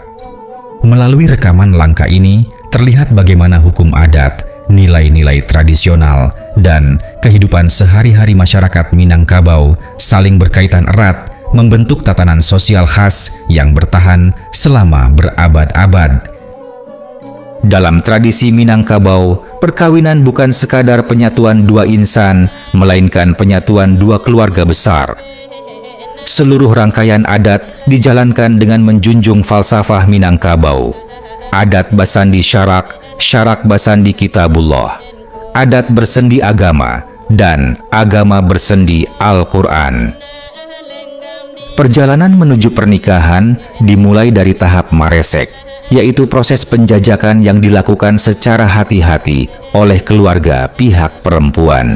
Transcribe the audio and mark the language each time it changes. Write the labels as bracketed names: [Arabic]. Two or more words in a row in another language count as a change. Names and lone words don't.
[Indonesian] Melalui rekaman langka ini, terlihat bagaimana hukum adat, nilai-nilai tradisional, dan kehidupan sehari-hari masyarakat Minangkabau saling berkaitan erat, membentuk tatanan sosial khas yang bertahan selama berabad-abad. Dalam tradisi Minangkabau, perkawinan bukan sekadar penyatuan dua insan, melainkan penyatuan dua keluarga besar. Seluruh rangkaian adat dijalankan dengan menjunjung falsafah Minangkabau. [Minangkabau] Adat basandi syarak, syarak basandi kitabullah. [Indonesian] Adat bersendi agama, dan agama bersendi Al-Quran. Perjalanan menuju pernikahan dimulai dari tahap maresek, yaitu proses penjajakan yang dilakukan secara hati-hati oleh keluarga pihak perempuan.